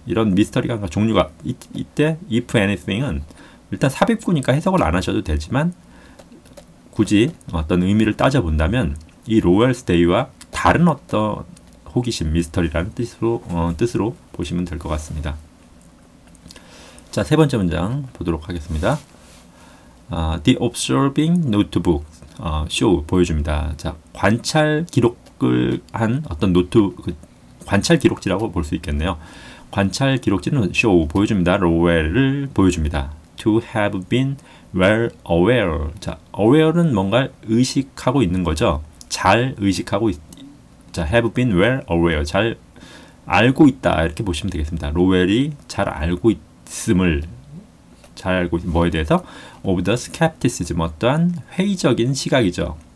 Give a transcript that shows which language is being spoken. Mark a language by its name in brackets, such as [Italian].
[Korean] 이런 미스터리가 종류가 이때 if anything은 일단 삽입구니까 해석을 안 하셔도 되지만 굳이 어떤 의미를 따져본다면 이 로웰 스테이와 다른 어떤 호기심, 미스터리라는 뜻으로 보시면 될 것 같습니다. 자, 세 번째 문장 보도록 하겠습니다. [English] The observing notebook show [Korean] 보여줍니다. 자, 관찰 기록을 한 어떤 관찰 기록지라고 볼 수 있겠네요. 관찰 기록지는 show 보여줍니다. 로웰을 보여줍니다. [English] To have been well aware. [Korean] 자, aware는 뭔가 의식하고 있는 거죠. 잘 의식하고 자, [English] have been well aware. [Korean] 잘 알고 있다. 이렇게 보시면 되겠습니다. 로웰이 잘 알고 있음을 뭐에 대해서 [English] of the skepticism, [Korean] 어떠한 회의적인 시각이죠.